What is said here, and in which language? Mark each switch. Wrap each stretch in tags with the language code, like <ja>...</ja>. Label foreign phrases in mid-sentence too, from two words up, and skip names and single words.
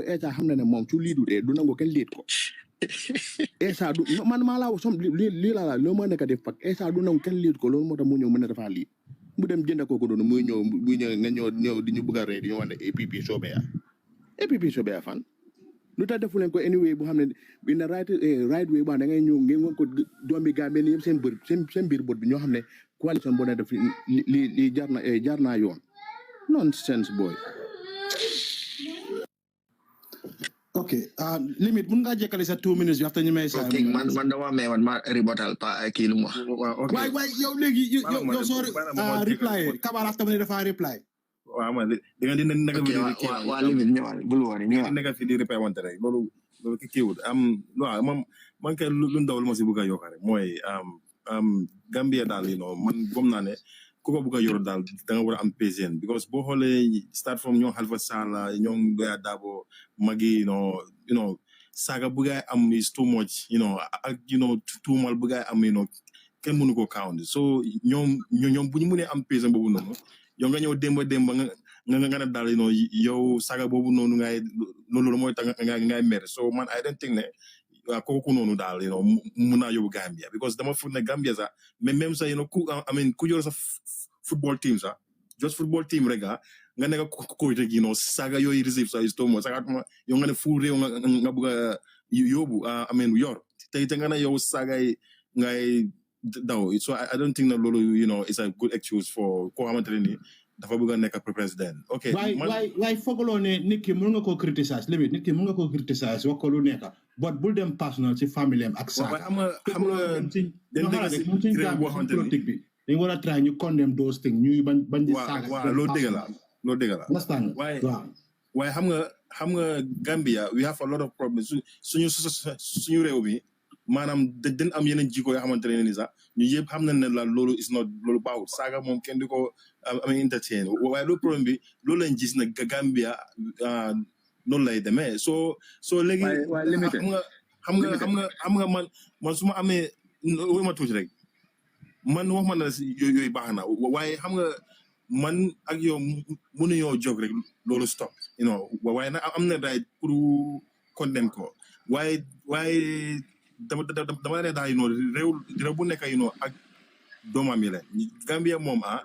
<wo>Essa xam na ne moom su liidu dee du nangu kenn liit ko Essa du man maa laa som lii laa loo ma nekk def pak Essa du nangu kenn liit ko loolu moo tax mu ñëw mën na dafa lii mu dem jënd kooku noonu muy ñëw nga ñëw di ñu bëgg a rey di ñu wax ne APP Soobee fan lu tax defu leen ko anyway bu xam ne</wo> <en>in the right way</en> <wo>ba da ngay ñëw ngeen woon ko doomi Gambie yëpp seen biir bot bi ñoo xam ne coalition boo ne def li jaar naa yoon</wo> <en>nonsense boy.</en> <wo>Okay, limit mun nga jekkali sa</wo> <en>2 minutes after</en> <wo>ñu may sa man dama may ma ribotal pa kii lu mu wax waay yow léegi yow soo reply Kabala after mu dafa reply waaw man di nga naka bi waa limit ñëwal bul wari ñëwal naka fi di reply wante rek loolu ki kiiwut waaw man kay lu ndaw lu ma si bëgg a yokk rek mooy Gambia daal man gom naa ne ku ko bëgg a yor daal da nga war a am</wo> <en>patience because</en> <wo>boo xoolee</wo> <en>start from</en> <wo>ñoom Halifa Sallah ñoom Loya Dabo magi saaga bu gaay am</wo> <en>is too much</en> <wo>ak tuumal bu gaay am kenn mënu ko</wo> <en>count so</en> <wo>ñoom bu ñu mënee am patience boobu noonu yow nga ñëw démba nga ne daal yow saaga boobu noonu loolu mooy tax ngay mer so man</wo> <en>I don't think</en> <wo>ne kooku noonu daal mun naa yóbbu Gambia because dama foog ne Gambia sax</wo> <fr>mais même</fr> <wo>sax ku yor sa football team sax</wo> <en>just football team</en> <wo>rek nga nekk coach rek saaga yooyu receive sax</wo> <en>is too much</en> <wo>saaga yow nga ne fu réew nga bëgg a yóbbu yor te nga ne yow saaga ngay daw</wo> <en>so I don't think that</en> <wo>loolu</wo> <en>is a good excuse for</en> <wo>koo xamante ne ni dafa bëgg a nekk président ok waay fogaloo ne nit ki mën nga koo criticize limite nit ki mën nga koo criticize wax ko lu nekk but bul dem personal ci famille am ak saa xam nga politique bi dañ war a try ñu</wo> <en>condemn those things</en> <wo>ñuy bañ di saaga waaw loolu dëgg la waaye xam nga Gambia</wo> <en>we have a lot of problems</en> <wo>suñu réew mi maanaam dañ am yeneen jikko yoo xamante ne ni sax ñu yëpp xam nañ ne la loolu</wo> <en>is not</en> <wo>loolu baaxul saaga moom kenn di ko amee entertain waaye loolu problème bi loolu lañ gis ne Gambia noonu lay demee soo léegi xam nga man su ma amee wéy ma tuuti rek man wax ma na si yooyu baax na waaye xam nga man ak yow mënuñoo jóg rek loolu stop waaye nag am na right pour condamn ko waaye dama ne daal réew bu nekk ak doomam yi la Gambia moom</wo>